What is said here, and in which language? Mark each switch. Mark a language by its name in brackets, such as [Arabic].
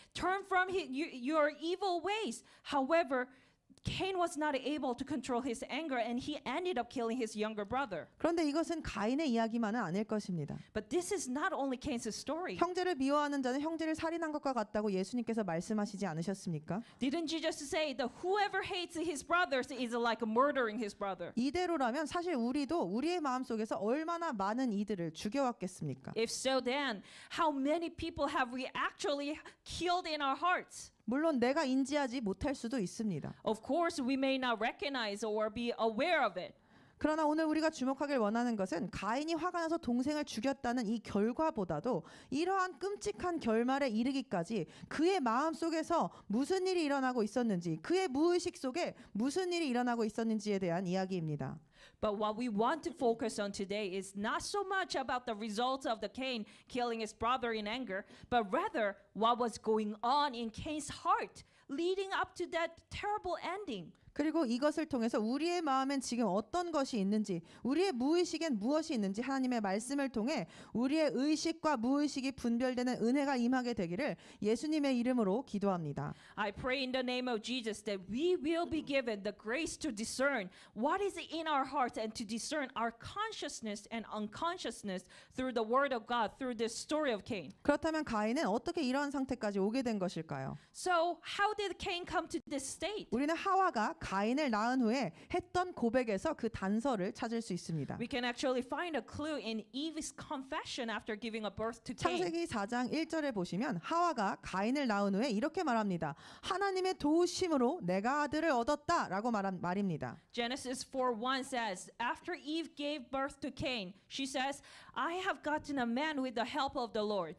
[English] Turn from your evil ways." However, Cain was not able to control his anger and he ended up killing his younger brother. [Korean] 그런데 이것은 가인의 이야기만은 아닐 것입니다. [English] But this is not only Cain's story. [Korean] 형제를 미워하는 자는 형제를 살인한 것과 같다고 예수님께서 말씀하시지 않으셨습니까? [English] Didn't Jesus say that whoever hates his brothers is like murdering his brother? [Korean] 이대로라면 사실 우리도 우리의 마음속에서 얼마나 많은 이들을 죽여왔겠습니까? [English] If so, then how many people have we actually killed in our hearts? [Korean] 물론 내가 인지하지 못할 수도 있습니다. [English] Of course, we may not recognize or be aware of it. [Korean] 그러나 오늘 우리가 주목하길 원하는 것은 가인이 화가 나서 동생을 죽였다는 이 결과보다도 이러한 끔찍한 결말에 이르기까지 그의 마음속에서 무슨 일이 일어나고 있었는지, 그의 무의식 속에 무슨 일이 일어나고 있었는지에 대한 이야기입니다. [English] But what we want to focus on today is not so much about the results of the Cain killing his brother in anger, but rather what was going on in Cain's heart leading up to that terrible ending. [Korean] 그리고 이것을 통해서 우리의 마음엔 지금 어떤 것이 있는지, 우리의 무의식엔 무엇이 있는지 하나님의 말씀을 통해 우리의 의식과 무의식이 분별되는 은혜가 임하게 되기를 예수님의 이름으로 기도합니다. [English] I pray in the name of Jesus that we will be given the grace to discern what is in our hearts and to discern our consciousness and unconsciousness through the word of God, through this story of Cain. [Korean] 그렇다면 가인은 어떻게 이런 상태까지 오게 된 것일까요? [English] So how did Cain come to this state? [Korean] 우리는 하와가 가인을 낳은 후에 했던 고백에서 그 단서를 찾을 수 있습니다. [English] We can actually find a clue in Eve's confession after giving a birth to Cain. [Korean] 창세기 4장 1절에 보시면 하와가 가인을 낳은 후에 이렇게 말합니다. 하나님의 도우심으로 내가 아들을 얻었다라고 말입니다. [English] Genesis 4:1 says, after Eve gave birth to Cain, she says, I have gotten a man with the help of the Lord.